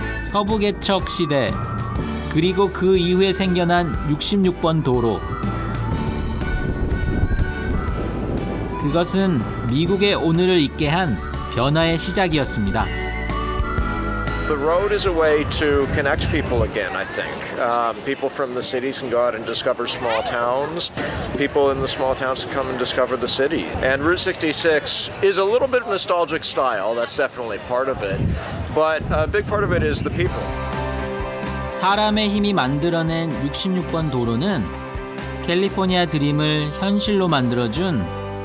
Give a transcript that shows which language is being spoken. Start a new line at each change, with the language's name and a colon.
Korean: 서부 개척 시대, 그리고 그 이후에 생겨난 66번 도로. 그것은 미국의 오늘을 있게 한 변화의 시작이었습니다.
English: The road is a way to connect people again, I think. People from the cities can go out and discover small towns. People in the small towns can come and discover the city. And Route 66 is a little bit nostalgic style, that's definitely part of it. But a big part of it is the people.
Korean: 사람의 힘이 만들어낸 66번 도로는 캘리포니아 드림을 현실로 만들어준